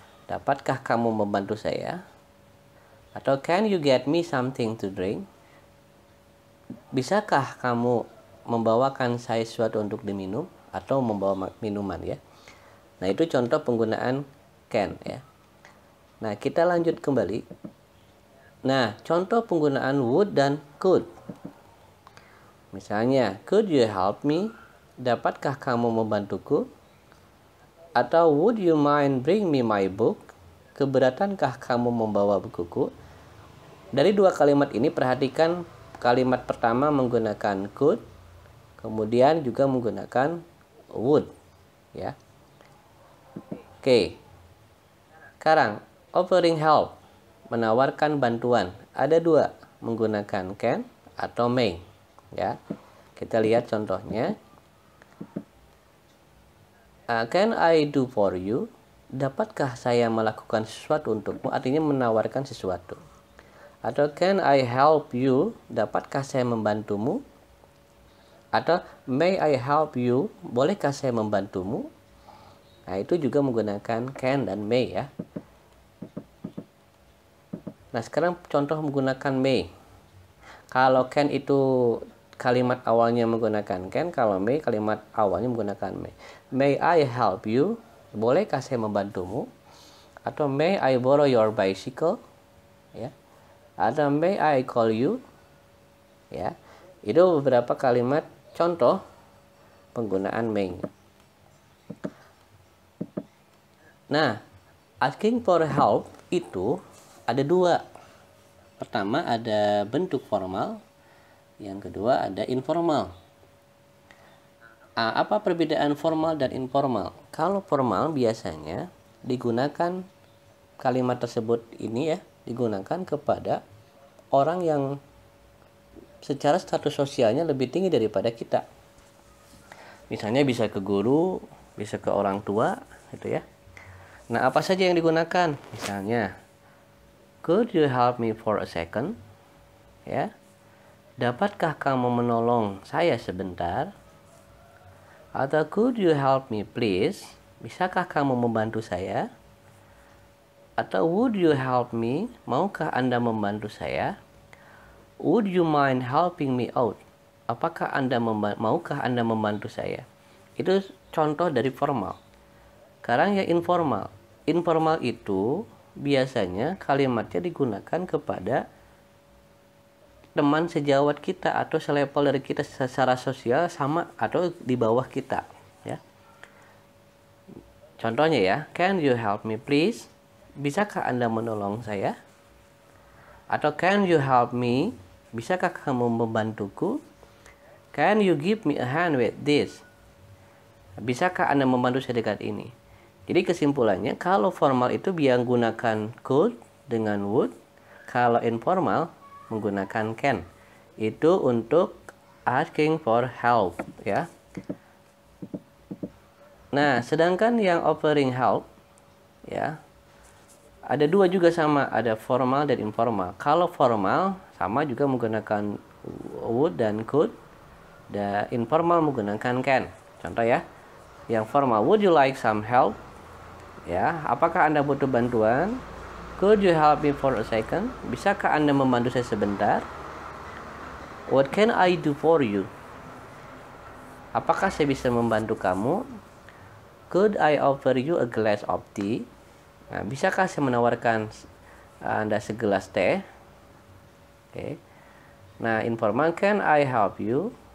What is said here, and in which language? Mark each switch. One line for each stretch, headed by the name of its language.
Indonesian: Dapatkah kamu membantu saya?
English: Atau can you get me something to drink?
Indonesian: Bisakah kamu membawakan saya sesuatu untuk diminum? Atau membawa minuman ya. Nah, itu contoh penggunaan can ya. Nah, kita lanjut kembali. Nah, contoh penggunaan would dan could.
English: Misalnya, could you help me?
Indonesian: Dapatkah kamu membantuku?
English: Atau would you mind bring me my book?
Indonesian: Keberatankah kamu membawa bukuku? Dari dua kalimat ini perhatikan kalimat pertama menggunakan could, kemudian juga menggunakan would ya. Oke. Sekarang offering help, menawarkan bantuan. Ada dua, menggunakan can atau may. Ya, kita lihat contohnya.
English: Can I do for you?
Indonesian: Dapatkah saya melakukan sesuatu untukmu? Artinya menawarkan sesuatu. Atau
English: can I help you?
Indonesian: Dapatkah saya membantumu? Atau
English: may I help you?
Indonesian: Bolehkah saya membantumu? Nah, itu juga menggunakan can dan may ya. Nah, sekarang contoh menggunakan may. Kalau can itu kalimat awalnya menggunakan can, kalau may kalimat awalnya menggunakan may.
English: May I help you?
Indonesian: Bolehkah saya membantumu?
English: Atau may I borrow your bicycle? Ya. Atau may I call you? Ya.
Indonesian: Itu beberapa kalimat contoh penggunaan may. Nah, asking for help itu ada dua. Pertama ada bentuk formal, yang kedua ada informal. Apa perbedaan formal dan informal? Kalau formal biasanya digunakan kalimat tersebut ini ya, digunakan kepada orang yang secara status sosialnya lebih tinggi daripada kita. Misalnya bisa ke guru, bisa ke orang tua, gitu ya. Nah, apa saja yang digunakan?
English: Misalnya, could you help me for a second?
Indonesian: Ya. Dapatkah kamu menolong saya sebentar?
English: Atau could you help me please?
Indonesian: Bisakah kamu membantu saya? Atau
English: would you help me?
Indonesian: Maukah Anda membantu saya?
English: Would you mind helping me out?
Indonesian: Apakah maukah Anda membantu saya? Itu contoh dari formal. Sekarang ya informal. Informal itu biasanya kalimatnya digunakan kepada teman sejawat kita atau selevel dari kita secara sosial sama atau di bawah kita ya.
English: Contohnya ya, can you help me please?
Indonesian: Bisakah Anda menolong saya? Atau
English: can you help me?
Indonesian: Bisakah kamu membantuku?
English: Can you give me a hand with this?
Indonesian: Bisakah Anda membantu saya dengan ini? Jadi kesimpulannya, kalau formal itu biar gunakan could dengan would, kalau informal menggunakan can. Itu untuk asking for help ya. Nah, sedangkan yang offering help, ya, ada dua juga sama, ada formal dan informal. Kalau formal sama juga menggunakan would dan could, dan informal menggunakan can. Contoh ya, yang formal,
English: would you like some help?
Indonesian: Ya, apakah Anda butuh bantuan?
English: Could you help me for a second?
Indonesian: Bisakah Anda membantu saya sebentar?
English: What can I do for you?
Indonesian: Apakah saya bisa membantu kamu?
English: Could I offer you a glass of tea?
Indonesian: Nah, bisakah saya menawarkan Anda segelas teh?
English: Oke. Nah, informal, can I help you?